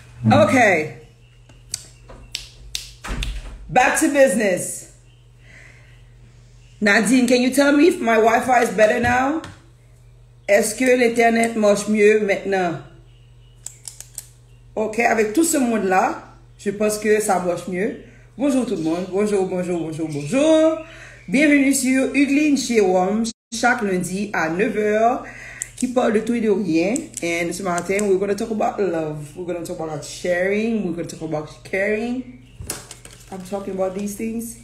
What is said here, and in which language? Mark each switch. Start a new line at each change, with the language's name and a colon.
English: Okay. Back to business. Nadine, can you tell me if my Wi-Fi is better now?
French: Est-ce que l'Internet marche mieux maintenant? Ok, avec tout ce monde-là, je pense que ça marche mieux. Bonjour tout le monde. Bonjour, bonjour, bonjour, bonjour. Bienvenue sur Hugueline chez WOM, chaque lundi à 9h, qui parle de tout et de rien.
English: And
French: ce matin,
English: we're going to talk about love. We're going to talk about sharing. We're going to talk about caring. I'm talking about these things?